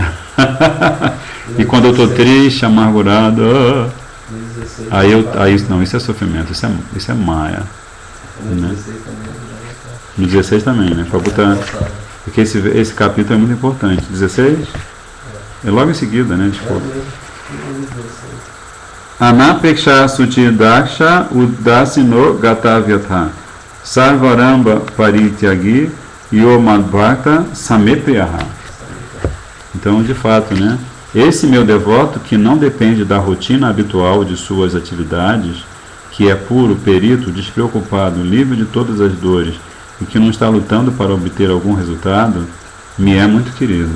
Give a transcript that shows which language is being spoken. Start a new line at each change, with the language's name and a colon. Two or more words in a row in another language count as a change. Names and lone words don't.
Portuguese: E quando eu estou triste, amargurado, não, isso é sofrimento, isso é Maya. Né? No 16 também, né? Porque esse capítulo é muito importante. 16? É logo em seguida, né? Desculpa.
Sanskrit: Anapeksha Suti Daksha Udasino Gatavyatha Sarvaramba Parityagi Yomadbhakta Samepriyaha.
Portuguese: Então, de fato, né? Esse meu devoto que não depende da rotina habitual de suas atividades, que é puro, perito, despreocupado, livre de todas as dores e que não está lutando para obter algum resultado, me é muito querido.